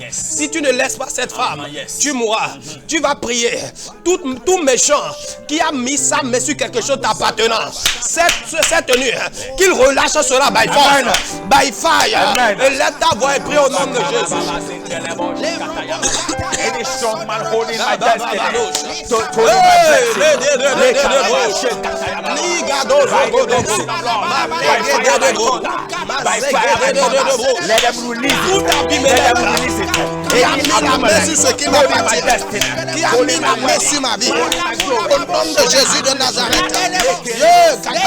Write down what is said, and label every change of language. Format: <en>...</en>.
<fr>Si tu ne laisses pas cette femme, tu mourras. Tu vas prier. Tout méchant qui a mis sa main sur quelque chose t'appartenant, cette nuit, qu'il relâche cela</fr> <en>by fire. By fire.</en> <fr>Et lève ta voix et prie au nom de Jésus.</fr> <en>Any strong man holding my destiny, let them release it.</en> <fr>Qui a mis la main sur ce qui m'appartient, qui a mis la main sur ma vie, au nom de Jésus de Nazareth.</fr>